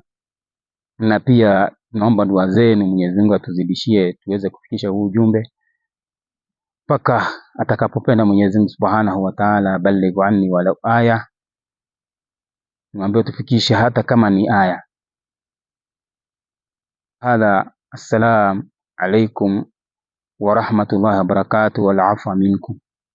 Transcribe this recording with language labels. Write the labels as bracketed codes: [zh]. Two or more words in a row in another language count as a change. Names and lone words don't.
[sw] Na pia tunaomba dua zenu, Mwenyezi Mungu atuzidishie tuweze kufikisha huu ujumbe mpaka atakapopenda Mwenyezi Mungu [ar] سبحانه وتعالى. بلغوا عني ولو آية, [sw] niambie tufikishe hata kama ni aya. [ar] هذا السلام عليكم ورحمة الله وبركاته والعفو منكم.